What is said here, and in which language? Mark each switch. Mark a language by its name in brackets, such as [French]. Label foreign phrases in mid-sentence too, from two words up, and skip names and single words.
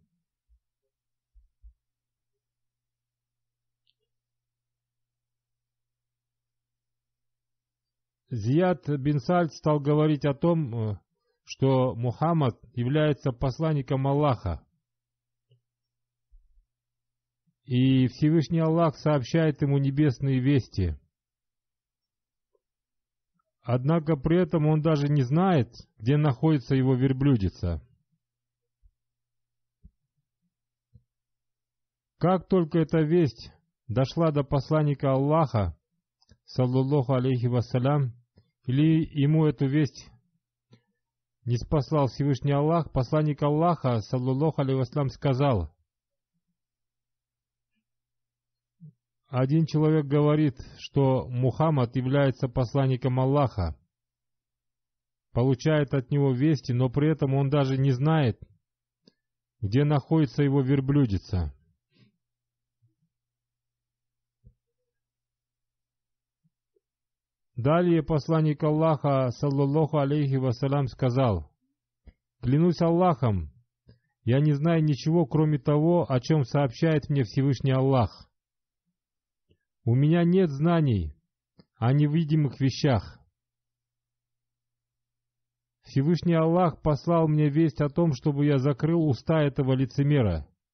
[Russian] Зияд бин Сальт стал говорить о том, что Мухаммад является посланником Аллаха, и Всевышний Аллах сообщает ему небесные вести. Однако при этом он даже не знает, где находится его верблюдица. Как только эта весть дошла до посланника Аллаха, [Arabic] صلى الله عليه وسلم, [Russian] или ему эту весть не спаслал Всевышний Аллах, посланник Аллаха, [Arabic] صلى الله عليه وسلم, [Russian] сказал: один человек говорит, что Мухаммад является посланником Аллаха, получает от него вести, но при этом он даже не знает, где находится его верблюдица. Далее посланник Аллаха, [Arabic] صلى الله عليه وسلم, [Russian] сказал: «Клянусь Аллахом, я не знаю ничего, кроме того, о чем сообщает мне Всевышний Аллах. У меня нет знаний о невидимых вещах. Всевышний Аллах послал мне весть о том, чтобы я закрыл уста этого лицемера.